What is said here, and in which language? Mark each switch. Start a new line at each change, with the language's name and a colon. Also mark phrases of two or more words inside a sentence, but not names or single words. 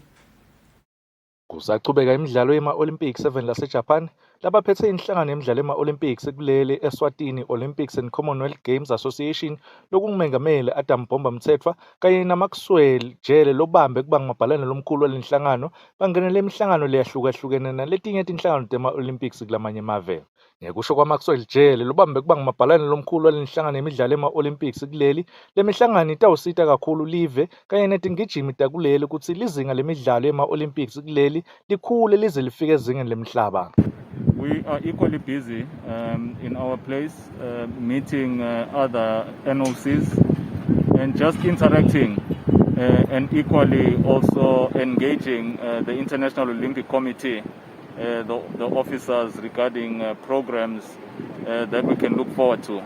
Swati: Kusachubeka imidlalo ema-Olympics 7 laseJapan labaphethe inhlangano yemidlalo ema-Olympics kuleli Eswatini Olympics and Commonwealth Games Association lokungumengameli Adam Bomba Mthethwa kanye naMaxwell Jele lobambe kuba ngumabhalane lomkhulu walenhlangano bangenele imihlangano leyahlukahlukene naletinye tinhlangano tema-Olympics kulamanye emave. Ngekusho kwaMaxwell Jele lobambe kuba ngumabhalane lomkhulu walenhlangano yemidlalo ema-Olympics kuleli lemihlangano itawusita kakhulu live kanye netingijimi takuleli ukuthi lizinga lemidlalo ema-Olympics kuleli likhule lize lifike ezingeni lemhlaba.
English: We are equally busy in our place, meeting other NOCs and just interacting and equally also engaging the International Olympic Committee, the officers regarding programs that we can look forward to.